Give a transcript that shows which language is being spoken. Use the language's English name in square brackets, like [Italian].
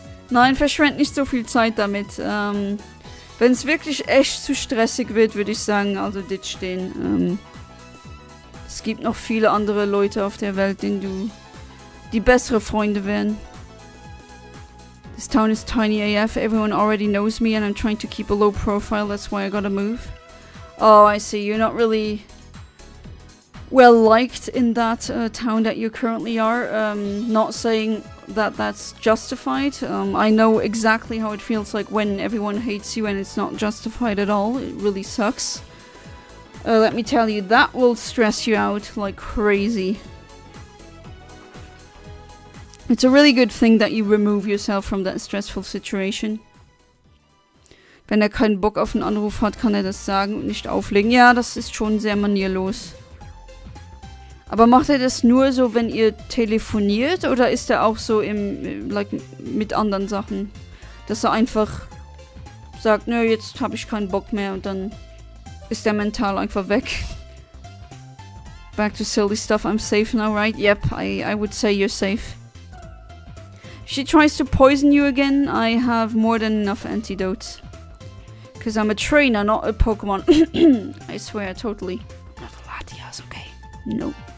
[German] Nein, verschwend nicht so viel Zeit damit. Wenn es wirklich echt zu stressig wird, würde ich sagen, also ditch den. Es gibt noch viele andere Leute auf der Welt, denen die bessere Freunde wären. [English] This town is tiny AF. Everyone already knows me and I'm trying to keep a low profile. That's why I gotta move. Oh, I see. You're not really well liked in that town that you currently are. Not saying that that's justified. I know exactly how it feels like when everyone hates you and it's not justified at all. It really sucks. Let me tell you, that will stress you out like crazy. It's a really good thing that you remove yourself from that stressful situation. [German] Wenn er keinen Bock auf einen Anruf hat, kann er das sagen und nicht auflegen. Ja, das ist schon sehr manierlos. Aber macht er das nur so, wenn ihr telefoniert, oder ist er auch so mit anderen Sachen? Dass er einfach sagt, nö, jetzt habe ich keinen Bock mehr und dann ist der mental einfach weg. [English] Back to silly stuff. I'm safe now, right? Yep, I would say you're safe. If she tries to poison you again, I have more than enough antidotes. Because I'm a trainer, not a Pokemon. I swear, totally. I'm not a Latias, okay? No.